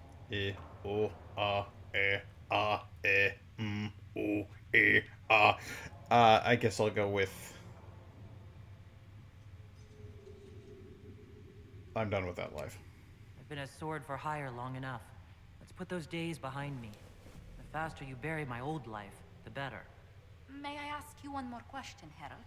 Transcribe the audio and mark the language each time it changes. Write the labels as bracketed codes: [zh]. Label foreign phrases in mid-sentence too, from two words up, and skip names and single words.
[en] E, O, A, E, A, E, O, E, A. I guess I'll go with... I'm done with that life. I've been a sword for hire long enough. Let's put those days behind me. The faster you bury my old life, the better. May I ask you one more question, Harold?